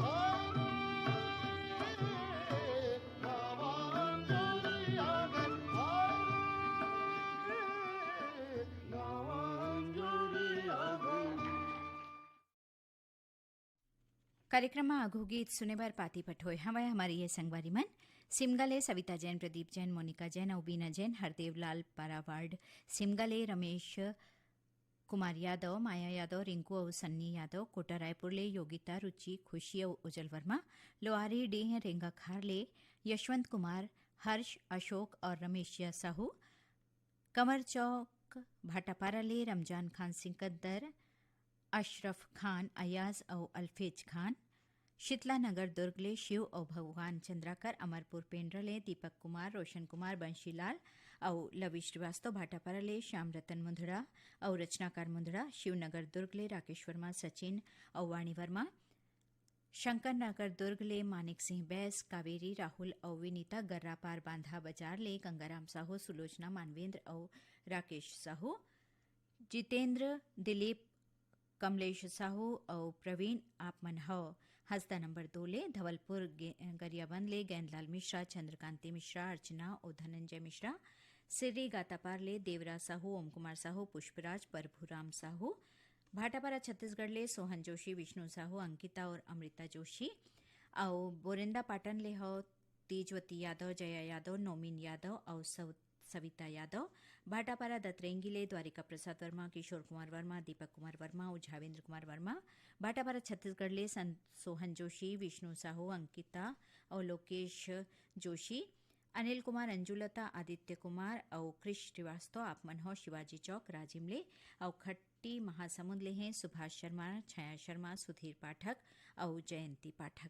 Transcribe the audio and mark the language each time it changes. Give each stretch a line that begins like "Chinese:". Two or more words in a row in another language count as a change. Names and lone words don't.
Chhattisgarhi: कार्यक्रम में आघु गीत सुने बार पाती पठोय हवाए हमारी ये संगवारी मन सिमगले सविता जैन, प्रदीप जैन, मोनिका जैन, उबीना जैन, हरदेव लाल पारावार्ड सिमगले, रमेश कुमार यादव, माया यादव, रिंकू और सन्नी यादव, कोटा रायपुर ले योगिता, रुचि, खुशी और उजल वर्मा, लोहारी डेह रेंगा खारले, यशवंत कुमार, हर्ष, अशोक और रमेश साहू, कंवर चौक भाटापारा ले रमजान खान सिकंदर, अशरफ खान, अयाज और अल्फेज खान, शीतला नगर दुर्गले शिव और भगवान चंद्राकर, अमरपुर पेंड्रले दीपक कुमार, रोशन कुमार, बंशीलाल और लवी श्रीवास्तव, भाटापाराले श्याम रतन मुंदड़ा और रचनाकार मुंदड़ा, शिवनगर दुर्गले राकेश वर्मा, सचिन और वाणी वर्मा, शंकर नगर दुर्गले मानिक सिंह बैस, कावेरी, राहुल और विनीता, गर्रापार बांधा बाजार ले गंगाराम साहू, सुलोचना, मानवेंद्र और राकेश साहू, जितेंद्र, दिलीप, कमलेश साहू और प्रवीण आपमन हो हंसदा नंबर 2 ले धवलपुर गरियाबंद ले गेंदलाल मिश्रा, चंद्रकांति मिश्रा, अर्चना और धनंजय मिश्रा, सिर्री गातापार ले देवराज साहू, ओम कुमार साहू, पुष्पराज, प्रभुराम साहू, भाटापारा छत्तीसगढ़ ले सोहन जोशी, विष्णु साहू, अंकिता और अमृता जोशी और बोरेंदा पाटन ले हो तेजवती यादव, जया यादव, नौमीन यादव और सविता यादव, भाटापारा दतरेंगी ले द्वारिका प्रसाद वर्मा, किशोर कुमार वर्मा, दीपक कुमार वर्मा और झावेंद्र कुमार वर्मा, भाटापारा छत्तीसगढ़ ले सोहन जोशी, विष्णु साहू, अंकिता और लोकेश जोशी, अनिल कुमार, अंजुलता, आदित्य कुमार और कृष श्रीवास्तव, आपमन हो शिवाजी चौक राजिमले और खट्टी महासमुंद ले हैं सुभाष शर्मा, छाया शर्मा, सुधीर पाठक और जयंती पाठक।